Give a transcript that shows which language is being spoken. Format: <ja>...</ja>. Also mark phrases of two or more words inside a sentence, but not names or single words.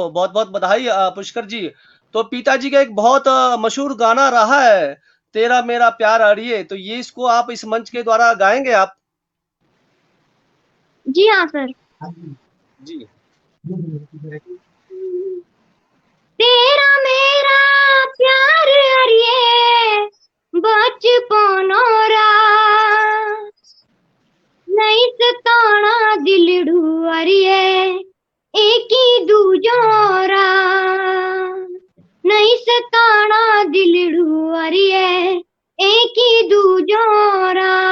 <hi>बहुत बहुत बधाई पुष्कर जी। तो पिताजी का एक बहुत मशहूर गाना रहा है, तेरा मेरा प्यार अड़िए, तो ये इसको आप इस मंच के द्वारा गाएंगे आप? जी हाँ सर। जी।</hi> <xnr>तेरा मेरा प्यार अरिए बचपनोरा, नहीं सताना दिलड़ू अरिए एकी दूजोरा, नहीं सताना दिलड़ू अरिए एकी दूजोरा।</xnr>